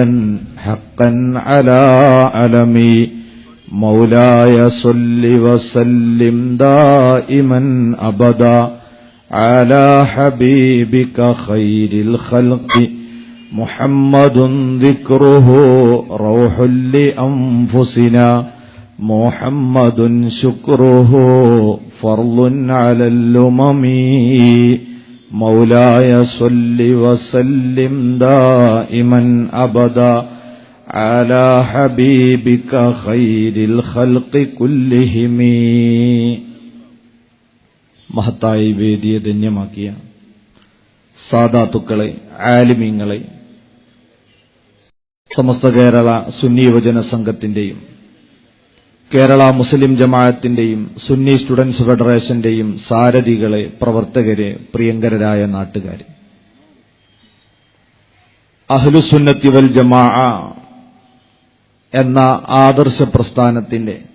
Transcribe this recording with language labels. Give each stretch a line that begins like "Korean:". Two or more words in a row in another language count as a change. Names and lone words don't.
Arabic: حقا على علمي مولاي صل وسلم دائما أبدا على حبيبك خير الخلق محمد ذكره روح لأنفسنا محمد شكره فرض على الأمم مولاي صل وسلم دائما أبدا على حبيبك خير الخلق كلهم.
Malayalam: മഹത്തായി വേദിയെ ധന്യമാക്കിയ സാദാത്തുക്കളെ, ആലിമീങ്ങളെ, സമസ്ത കേരള സുന്നി യുവജന സംഘത്തിന്റെയും കേരള മുസ്ലിം ജമാഅത്തിന്റെയും സുന്നി സ്റ്റുഡൻസ് ഫെഡറേഷന്റെയും സാരഥികളെ, പ്രവർത്തകരെ, പ്രിയങ്കരരായ നാട്ടുകാരെ,
Arabic: أهل السنة والجماعة
Malayalam: എന്ന ആദർശ പ്രസ്ഥാനത്തിന്റെ